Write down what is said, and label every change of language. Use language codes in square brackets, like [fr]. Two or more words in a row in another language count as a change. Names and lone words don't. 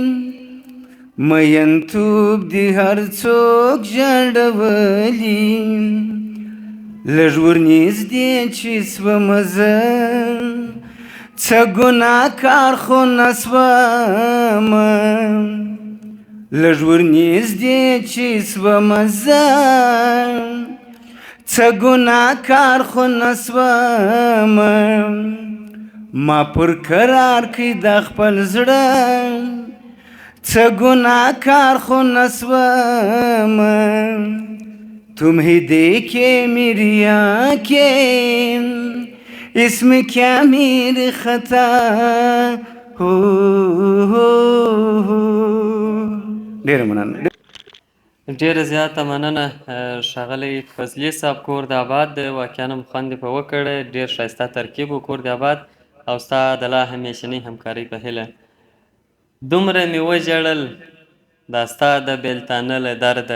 [ps] مینتوب دي هر څوک ژړولي لږ ورنږدې چې سومه زه څه ګناه کار خو نه سومه لږ ورنږدې چې سومه زه څه ګناه کار خو نه سومه ما پر قرار کړي د خپل زړه څه ګناه کار خو نه سومه [ur] تمہیں دیکھے میری آنکھیں اس میں کیا میری خطا ہو [ps] ډېره مننه ډېره زیاته مننه ښاغلی فضلي صاحب کور د آباد د واقعا هم خوند یې په وکړی ډېر ښایسته ترکیب و کور د آباد او ستا د لا همیشنۍ همکارۍ په هیله دومره مې وژړل دا ستا د بېلتانه له درده